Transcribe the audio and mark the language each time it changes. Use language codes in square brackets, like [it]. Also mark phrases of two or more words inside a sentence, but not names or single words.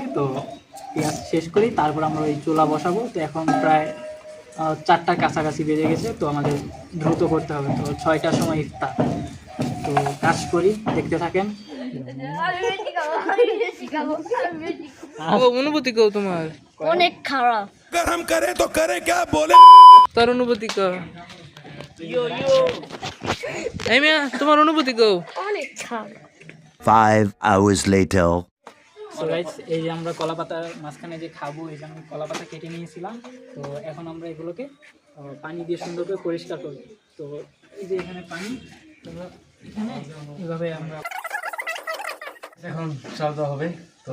[bn] তো পেঁয়াজ শেষ করি, তারপর আমরা ওই চুলা বসাবো। তো এখন প্রায় 4টার কাছাকাছি বেজে গেছে। তো আমাদের দ্রুত করতে হবে। তো 6টার সময় ইফতার। তো কাজ করি, দেখতে থাকেন। অনুভূতি কও তোমার? অনেক খারাপ। [hi] हम करे तो करे क्या बोले। [bn] তার অনুভূতি কও। এই মিয়া, তোমার অনুভূতি কও। অনেক খারাপ। [en] 5 hours later. so guys, [bn] এই যে আমরা কলাপাতার মাঝখানে যে খাবো, এই যে আমি কলাপাতা কেটে নিয়েছিলাম। তো এখন আমরা এগুলোকে পানি দিয়ে সুন্দর করে পরিষ্কার করব। তো এই যে এখানে পানি, তো এখানে এভাবে আমরা এখন চাল দেওয়া হবে। তো